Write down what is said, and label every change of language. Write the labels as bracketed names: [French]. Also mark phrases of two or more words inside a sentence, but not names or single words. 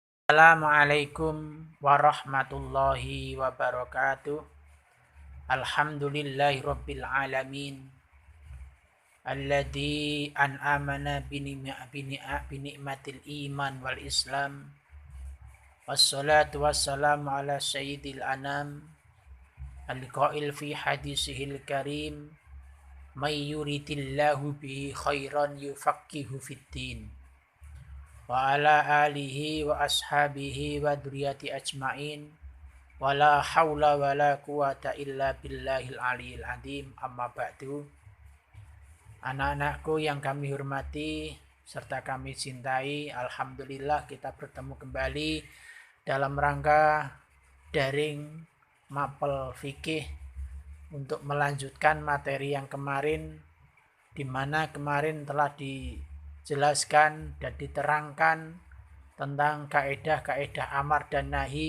[Arabic] السلام عليكم ورحمة الله وبركاته. الحمد لله رب العالمين. الذي أنعمنا بنعمة الإيمان والإسلام. والصلاة والسلام على سيد الأنام. القائل في حديثه الكريم. من يرد الله به خيرا يفقهه في الدين. وعلى آله وأصحابه وذريته أجمعين. ولا حول ولا قوة إلا بالله العلي العظيم. أما بعد. [Indonesian] Anak-anakku yang kami hormati serta kami cintai, alhamdulillah kita bertemu kembali dalam rangka daring mapel fikih untuk melanjutkan materi yang kemarin, di mana kemarin telah dijelaskan dan diterangkan tentang kaedah-kaedah amar dan nahi.